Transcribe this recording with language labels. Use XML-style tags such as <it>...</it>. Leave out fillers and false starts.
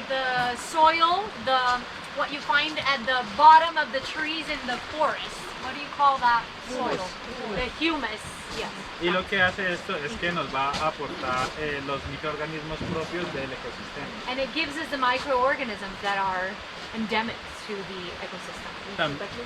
<en>like the soil, what you find at the bottom of the trees in the forest. What do you call that soil? The humus. Yes.</en> <es>Y lo que hace esto es que nos va a aportar los microorganismos propios del ecosistema.</es> <en>And it gives us the microorganisms that are endemic to the ecosystem.</en>